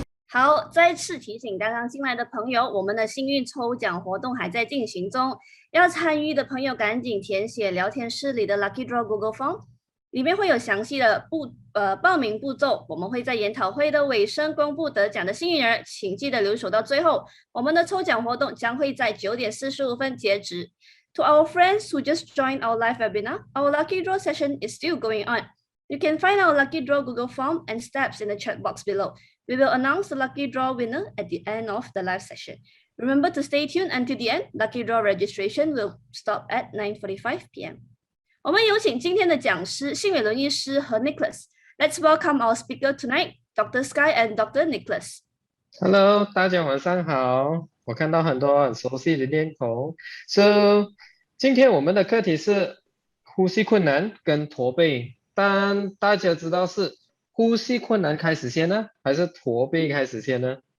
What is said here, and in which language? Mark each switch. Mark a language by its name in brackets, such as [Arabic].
[Chinese] 好，再次提醒刚刚进来的朋友，我们的幸运抽奖活动还在进行中，要参与的朋友赶紧填写聊天室里的 Lucky Draw Google Form， 里面会有详细的报名步骤，我们会在研讨会的尾声公布得奖的幸运儿，请记得留守到最后。我们的抽奖活动将会在9点45分截止。 [English] To our friends who just joined our live webinar, our Lucky Draw session is still going on. You can find our Lucky Draw Google Form and steps in the chat box below. We will announce the lucky draw winner at the end of the live session. Remember to stay tuned until the end. Lucky draw registration will stop at 9:45 p.m. [Chinese] 我们有请今天的讲师信伟伦医师和 Nicholas. [English] Let's welcome our speaker tonight, Dr. Sky and Dr. Nicholas. [Chinese] Hello，大家晚上好。我看到很多很熟悉的脸孔。 So，今天我们的课题是呼吸困难跟驼背，但大家知道是呼吸困难开始先呢，还是驼背开始先呢？